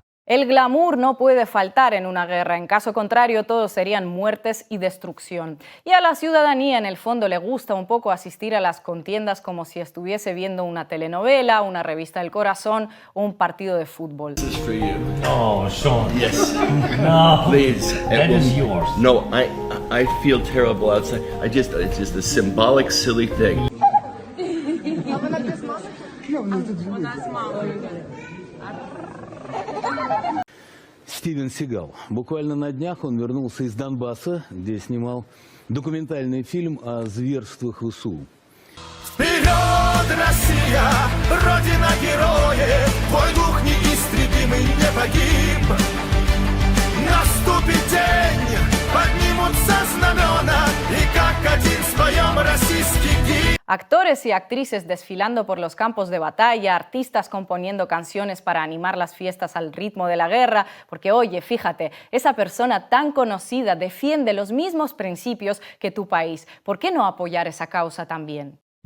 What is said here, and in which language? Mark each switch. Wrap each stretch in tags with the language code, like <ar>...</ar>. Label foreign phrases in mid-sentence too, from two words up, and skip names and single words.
<es>El glamour no puede faltar en una guerra, en caso contrario todos serían muertes y destrucción. Y a la ciudadanía en el fondo le gusta un poco asistir a las contiendas como si estuviese viendo una telenovela, una revista del corazón o un partido de fútbol.</es> <en>Oh, Sean. Yes. No. Please. That is yours. No, I feel terrible outside. It's just a symbolic, silly thing.</en> <ru>Стивен Сигал. Буквально на днях он вернулся из Донбасса, где снимал документальный фильм о зверствах ВСУ. Вперед, Россия, Родина героев, твой дух неистребимый не погиб. Наступит день, поднимутся знамена, и как один споем российский гимн.</ru> <es>Actores y actrices desfilando por los campos de batalla, artistas componiendo canciones para animar las fiestas al ritmo de la guerra, porque oye, fíjate, esa persona tan conocida defiende los mismos principios que tu país. ¿Por qué no apoyar esa causa también?</es>